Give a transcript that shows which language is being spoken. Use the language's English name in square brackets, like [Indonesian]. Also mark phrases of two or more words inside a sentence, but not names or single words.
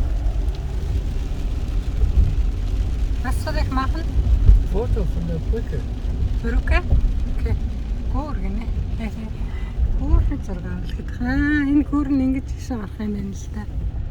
[German] Was soll ich machen? Foto von der Brücke. Brücke? [Mongolian] Окей. Гүүр гинэ. Гүүрний зураг авах гэдэг. Энэ гүүр нь ингэж хийсэн гарах юм байна л да.